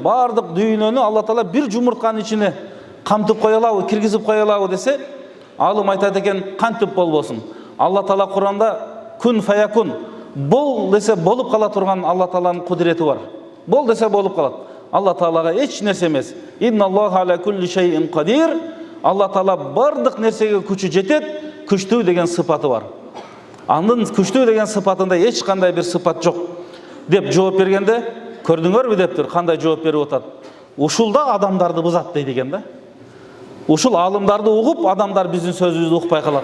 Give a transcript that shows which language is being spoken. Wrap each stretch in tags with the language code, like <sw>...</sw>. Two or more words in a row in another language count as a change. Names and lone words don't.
<ky>Бардык дүйнөнү Алла Таала бир жумуртканын ичине камтып кое алабы, киргизип кое алабы десе, алым айтат экен, кантип болбосун. Алла Таала Куранда</ky> <ar>كن فيكون,</ar> <ky>бол десе болуп кала турган Алла Тааланын кудурети бар. Бол десе болуп калат. Алла Таалага эч нерсе эмес.</ky> <ar>إن الله على كل شيء قدير.</ar> <ky>Алла Таала бардык нерсеге күчү жетет, күчтүү деген сыпаты бар. Анын күчтүү деген сыпатында эч кандай бир сыпат жок деп жооп бергенде, көрдүңөрбү дептир, кандай жооп берип атат. Ушул да адамдарды бузат дейт экен да. Ушул алымдарды угуп, адамдар биздин сөзүбүздү укпай калат.</ky>